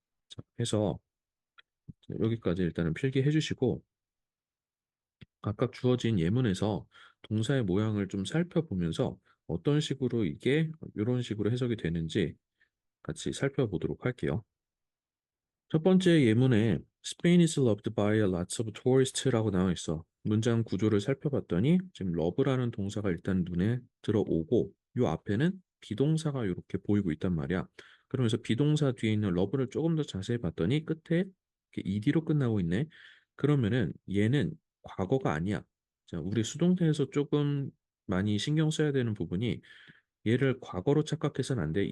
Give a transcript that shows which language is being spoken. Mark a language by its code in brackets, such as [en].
[ko] 자, 해서 여기까지 일단은 필기해 주시고, 각각 주어진 예문에서 동사의 모양을 좀 살펴보면서 어떤 식으로 이게 이런 식으로 해석이 되는지 같이 살펴보도록 할게요. 첫 번째 예문에 [en] Spain is loved by lots of tourists" [ko] 라고 나와 있어. 문장 구조를 살펴봤더니 지금 love라는 동사가 일단 눈에 들어오고 요 앞에는 비동사가 이렇게 보이고 있단 말이야. 그러면서 비동사 뒤에 있는 love를 조금 더 자세히 봤더니 끝에 이렇게 ed로 끝나고 있네. 그러면은 얘는 과거가 아니야. 자, 우리 수동태에서 조금 많이 신경 써야 되는 부분이, 얘를 과거로 착각해서는 안 돼.